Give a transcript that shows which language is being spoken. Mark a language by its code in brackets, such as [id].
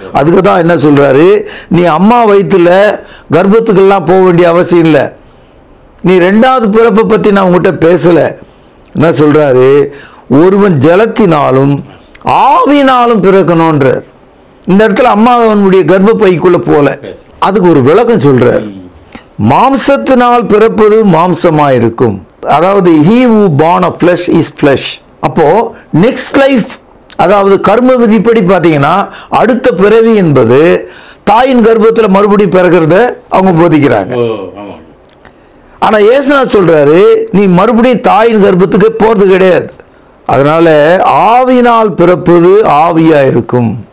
[ta] அதுக்கு தான் என்ன சொல்றாரு, நீ அம்மா வயிற்றுல கர்ப்பத்துக்கெல்லாம் போக வேண்டிய அவசியம் இல்லை. நீ ரெண்டாவது பிறப்பை பத்தி நான் உங்ககிட்ட பேசல. என்ன சொல்றாரு, ஒருவன் ஜலத்தினாலும் ஆவினாலும் பிறக்கணும்ன்றார். இந்த இடத்துல அம்மா அவனுடைய கர்ப்ப பைக்குள்ள போல. அதுக்கு ஒரு விளக்கம் சொல்றார். மாம்சத்தினால் பிறப்பது மாம்சமாயிருக்கும், அதாவது [en] he who born of flesh is flesh. [ta] அப்போ [en] next life, [ta] அதாவது கர்ம விதிப்படி பார்த்தீங்கன்னா அடுத்த பிறவி என்பது தாயின் கர்ப்பத்தில் மறுபடியும் பிறக்கிறத அவங்க போதிக்கிறாங்க. ஆனா இயேசுநாதர் சொல்றாரு, நீ மறுபடியும் தாயின் கர்ப்பத்துக்கு போறது கிடையாது. அதனால ஆவியினால் பிறப்பது ஆவியா இருக்கும்.